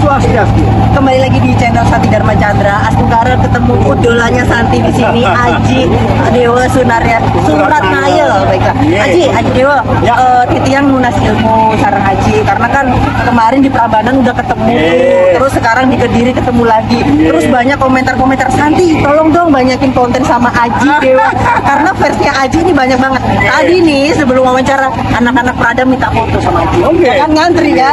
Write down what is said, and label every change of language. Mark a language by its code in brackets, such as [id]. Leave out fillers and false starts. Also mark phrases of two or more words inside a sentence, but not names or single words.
[id] Swastiastu. Kembali lagi di channel Santi Dharma Chandra. Astungkara ketemu idolanya Santi di sini, Aji Dewa Suratnaya. Baiklah, Aji Dewa, [ban] titiang nunas ilmu [id] sarang Aji karena kan kemarin di Prambanan udah ketemu, terus sekarang di Kediri ketemu lagi. Terus banyak komentar-komentar, Santi tolong dong banyakin konten sama Aji Dewa karena versinya Aji ini banyak banget. Tadi nih sebelum wawancara anak-anak Prada minta foto sama Aji. Kan ngantri kan.